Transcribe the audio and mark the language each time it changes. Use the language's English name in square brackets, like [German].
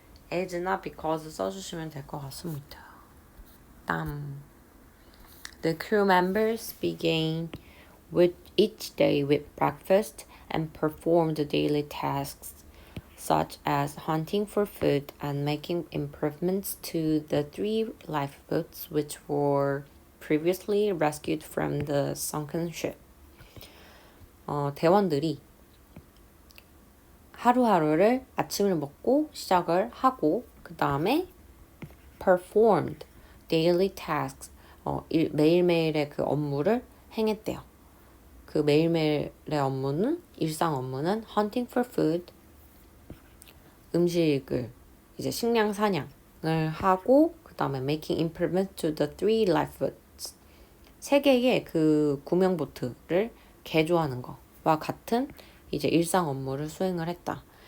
[Korean] as나 because 써주시면 될 것 같습니다. [English] The crew members began with each day with breakfast and performed daily tasks such as hunting for food and making improvements to the 3 lifeboats which were previously rescued from the sunken ship. [Korean] 대원들이 하루하루를 아침을 먹고 시작을 하고 그 다음에 [English] performed daily tasks [Korean] 매일매일의 그 업무를 행했대요. 그 매일매일의 업무는 일상 업무는 [English] hunting for food [Korean] 음식을 이제 식량 사냥을 하고 그 다음에 [English] making improvements to the 3 lifeboats [Korean] 3개의 그 구명보트를 개조하는 거와 같은 이제 일상 업무를 수행을 했다.